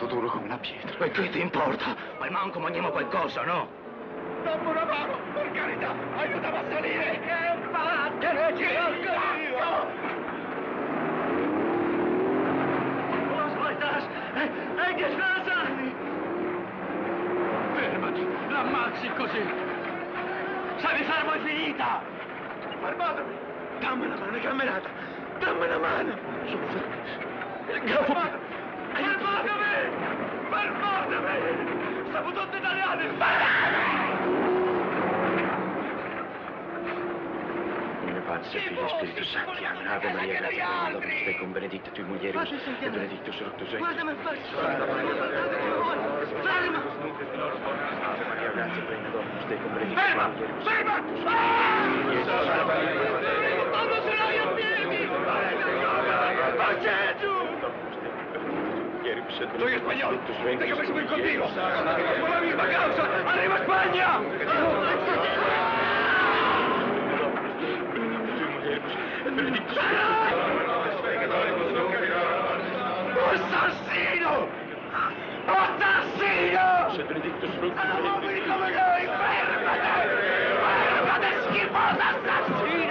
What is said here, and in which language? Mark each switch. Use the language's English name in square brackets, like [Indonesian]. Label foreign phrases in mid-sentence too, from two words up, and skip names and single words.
[Italian] come la pietra. E che ti importa? Ma manco mangiamo qualcosa, no? Dammi una mano, per carità, aiutami a salire! Vattene, [German] Was war das? [Italian] Che cosa? Fermati, l'ammazzi così! Sai fermo, è finita! Fermatemi! Dammi la mano, camminata! Dammi la mano! Su, fermatemi! Fermatemi! Siamo tutti italiani! Padre, Figlio e Spirito Santo. [Latin] Ave Maria, [Italian] grazie per il [Latin] Dominus tecum, benedicta tui mulieribus, e benedictus fructus ventris. [Italian] Guardami in faccia! [Latin] Ferma! Ave Maria, [Italian] grazie per il [Latin] Dominus tecum, benedicta tui mulieribus. [Italian] Ferma! Quando ce l'hai a piedi! Parcheggio! [Spanish] Soy español, déjame subir contigo. Por la misma causa, arriba España. [Italian] Assassino! Assassino! Uomini come noi, fermate! Fermate, schifoso assassino!